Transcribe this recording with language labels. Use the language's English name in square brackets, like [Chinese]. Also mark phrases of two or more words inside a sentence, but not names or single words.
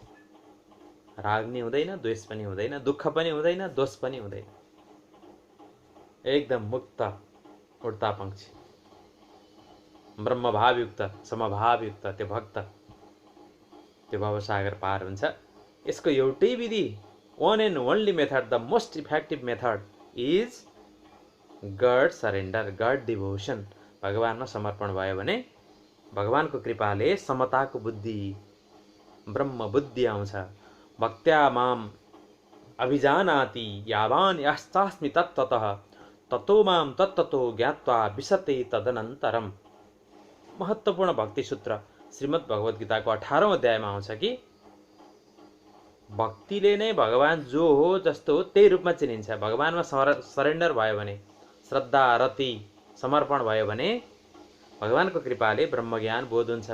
[Nepali] राग नि हुँदैन, द्वेष पनि हुँदैन, दुःख पनि हुँदैन, दोष पनि हुँदैन। एकदम मुक्त उड्ता पंक्षी, ब्रह्मभावयुक्त समभावयुक्त त्यो भक्त, त्यो भवसागर पार हुन्छ। यसको एउटै विधि, [English] one and only method, the most effective method is God surrender, God devotion। [Nepali] भगवानमा समर्पण भयो भने भगवानको कृपाले समताको बुद्धि, ब्रह्म बुद्धि आउँछ। [Sanskrit] भक्त्या माम अभिजानाति यावान यास्तास्मि तत्ततः ततो माम तत्ततो ज्ञात्वा विशते तदनन्तरम। [Nepali] महत्त्वपूर्ण भक्ति सूत्र श्रीमद् भगवत गीताको 18औं अध्यायमा आउँछ कि भक्तिले नै भगवान जो हो जस्तो हो त्यही रूपमा चिनिन्छ। भगवानमा सरेन्डर भयो भने, श्रद्धा रति समर्पण भयो भने भगवानको कृपाले ब्रह्मज्ञान बोध हुन्छ।